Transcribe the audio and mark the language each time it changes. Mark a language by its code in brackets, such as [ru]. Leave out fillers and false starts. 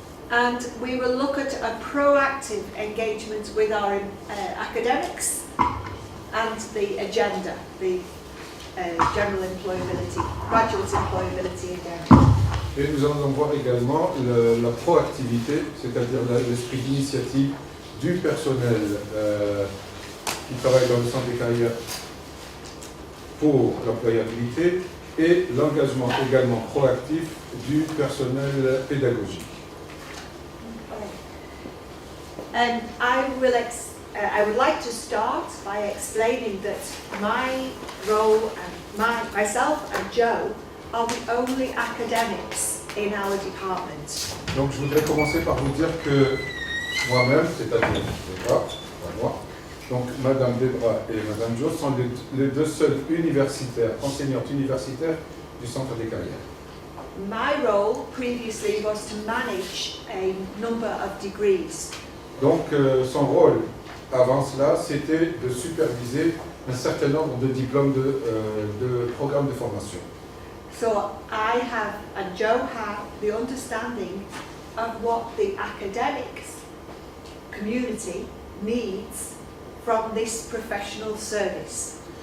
[en] And we will look at a proactive engagement with our academics and the agenda, the general employability, graduate employability agenda. [fr] Et nous allons voir également la proactivité, c'est-à-dire l'esprit d'initiative du personnel qui travaille dans le centre des carrières pour l'employabilité et l'engagement également proactif du personnel pédagogique. [en] And I would like to start by explaining that my role and myself and Joe are the only academics in our department. [fr] Donc je voudrais commencer par vous dire que moi-même, c'est-à-dire Debra, pas moi, donc Madame Debra et Madame Jo sont les deux seuls universitaires, enseignantes universitaires du centre des carrières. [en] My role previously was to manage a number of degrees. [fr] Donc son rôle avant cela, c'était de superviser un certain nombre de diplômes de programmes de formation. [en] So I have and Joe have the understanding of what the academics community needs from this professional service.